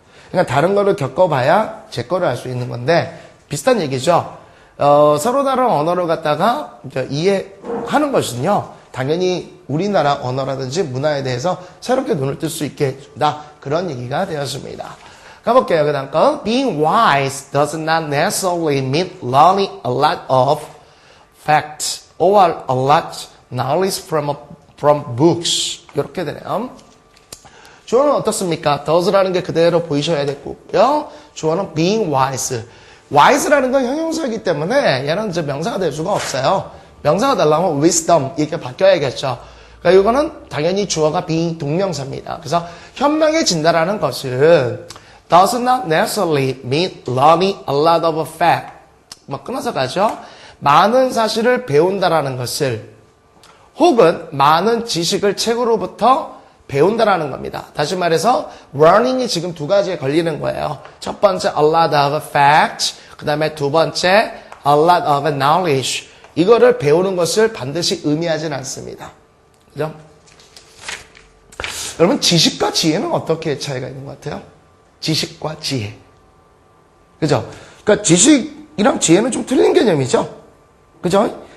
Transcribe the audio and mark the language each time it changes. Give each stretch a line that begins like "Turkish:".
Korean: 그러니까 다른 거를 겪어봐야 제 거를 알 수 있는 건데. 비슷한 얘기죠. 서로 다른 언어를 갖다가 이해하는 것은요, 당연히 우리나라 언어라든지 문화에 대해서 새롭게 눈을 뜰 수 있게 해준다. 그런 얘기가 되었습니다. 가볼게요. 그 다음 거.
English: Being wise does not necessarily mean learning a lot of facts or a lot knowledge from books.
Korean: 이렇게 되네요. 주어는 어떻습니까? does라는 게 그대로 보이셔야 되고요. 주어는 being wise. wise라는 건 형용사이기 때문에 얘는 이제 명사가 될 수가 없어요. 명사가 되려면 wisdom 이렇게 바뀌어야겠죠. 그러니까 이거는 당연히 주어가 being 동명사입니다. 그래서 현명해진다라는 것은
English: does not necessarily mean learning a lot of fact.
Korean: 뭐 끊어서 가죠. 많은 사실을 배운다라는 것을 혹은 많은 지식을 책으로부터 배운다라는 겁니다. 다시 말해서 learning이 지금 두 가지에 걸리는 거예요. 첫 번째
English: a lot of facts,
Korean: 그 다음에 두 번째
English: a lot of knowledge.
Korean: 이거를 배우는 것을 반드시 의미하진 않습니다. 그죠? 여러분 지식과 지혜는 어떻게 차이가 있는 것 같아요? 지식과 지혜. 그죠? 그러니까 지식이랑 지혜는 좀 틀린 개념이죠? 그죠?